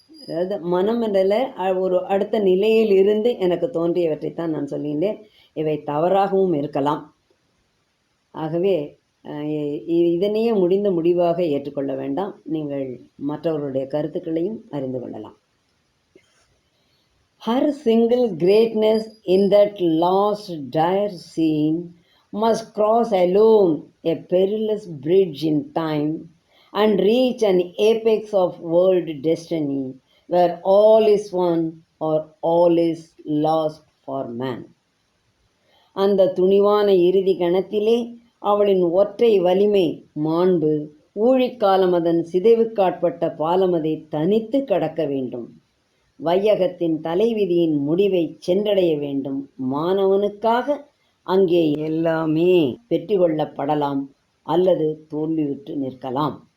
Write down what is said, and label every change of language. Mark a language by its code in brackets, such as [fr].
[ta] அதாவது மனம் என்றல ஒரு அடுத்த நிலையில் இருந்து எனக்கு தோன்றியவற்றைத்தான் நான் சொல்கின்றேன். இவை தவறாகவும் இருக்கலாம். ஆகவே இதனையே முடிந்த முடிவாக ஏற்றுக்கொள்ள வேண்டாம். நீங்கள் மற்றவர்களுடைய கருத்துக்களையும் அறிந்து கொள்ளலாம். [en] Her single greatness in that last dire scene must cross alone a perilous bridge in time and reach an apex of world destiny where all is won or all is lost for man. [ta] அந்த துணிவான இறுதி கணத்திலே அவளின் ஒற்றை வலிமை மாண்பு ஊழிக்காலம் அதன் சிதைவுக்காட்பட்ட பாலமதை தனித்து கடக்க வேண்டும். வையகத்தின் தலைவிதியின் முடிவை சென்றடைய வேண்டும். மாணவனுக்காக அங்கே எல்லாமே வெற்றி கொள்ளப்படலாம் அல்லது தோல்வியுற்று நிற்கலாம்.